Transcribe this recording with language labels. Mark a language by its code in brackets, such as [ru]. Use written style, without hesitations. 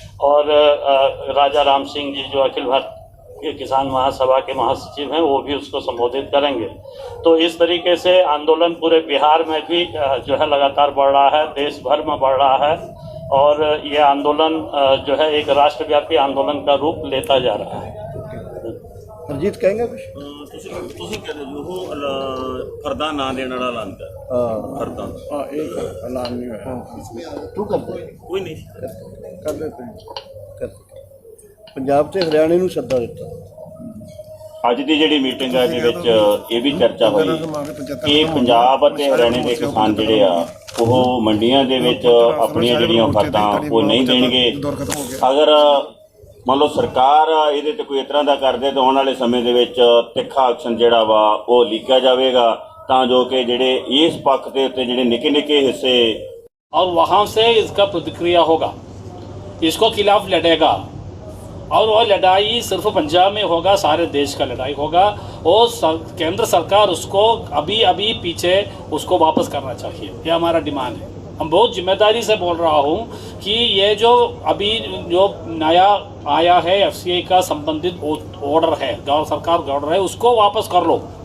[hi] और राजा राम सिंह जी जो अखिल भारतीय किसान महासभा के महासचिव हैं वो भी उसको संबोधित करेंगे। तो इस तरीके से आंदोलन पूरे बिहार में भी जो है लगातार बढ़ रहा है, देश भर में बढ़ रहा है और ये आंदोलन जो है एक राष्ट्रव्यापी आंदोलन का रूप लेता जा रहा है। [pa] ਹਰਜੀਤ ਕਹੇਗਾ ਕੁਝ? ਤੁਸੀਂ ਕਹਿੰਦੇ ਜੋ ਉਹ ਫਰਦਾ ਨਾ ਦੇਣ ਵਾਲਾ ਐਲਾਨ ਕਰ ਫਰਦਾ [hi] एक ऐलान नहीं हुआ। [pa] ਤੂੰ ਕਰ ਦੇ ਕੋਈ ਨਹੀਂ [hi] कर देते हैं। [pa] ਕਰ ਪੰਜਾਬ ਤੇ ਹਰਿਆਣੇ ਨੂੰ ਸੱਦਾ ਦਿੱਤਾ। ਅੱਜ ਦੀ ਜਿਹੜੀ ਮੀਟਿੰਗ ਹੈ ਇਹਦੇ ਵਿੱਚ ਇਹ ਵੀ ਚਰਚਾ ਹੋਈ ਕਿ ਪੰਜਾਬ ਅਤੇ ਹਰਿਆਣੇ ਦੇ ਕਿਸਾਨ ਜਿਹੜੇ ਆ ਉਹ ਮੰਡੀਆਂ ਦੇ ਵਿੱਚ ਆਪਣੀਆਂ ਜਿਹੜੀਆਂ ਫਰਦਾਂ ਉਹ ਨਹੀਂ ਦੇਣਗੇ। ਅਗਰ ਮੰਨ ਲਓ ਸਰਕਾਰ ਇਹਦੇ ਤੇ ਕੋਈ ਇਸ ਤਰ੍ਹਾਂ ਦਾ ਕਰਦੇ ਤਾਂ ਆਉਣ ਵਾਲੇ ਸਮੇਂ ਦੇ ਵਿੱਚ ਤਿੱਖਾ ਐਕਸ਼ਨ ਜਿਹੜਾ ਵਾ ਉਹ ਲਿਖਿਆ ਜਾਵੇਗਾ ਤਾਂ ਜੋ ਕਿ ਜਿਹੜੇ ਇਸ ਪੱਖ ਦੇ ਉੱਤੇ ਜਿਹੜੇ ਨਿੱਕੇ ਨਿੱਕੇ ਹਿੱਸੇ [hi] और वहाँ से इसका प्रतिक्रिया होगा, इसको खिलाफ लड़ेगा और वह लड़ाई सिर्फ पंजाब में होगा, सारे देश का लड़ाई होगा। और केंद्र सरकार उसको अभी अभी पीछे उसको वापस करना चाहिए, ये हमारा डिमांड है। हम बहुत जिम्मेदारी से बोल रहा हूँ कि ये जो अभी जो नया आया है एफसीआई का संबंधित ऑर्डर है, सरकार का ऑर्डर है, उसको वापस कर लो।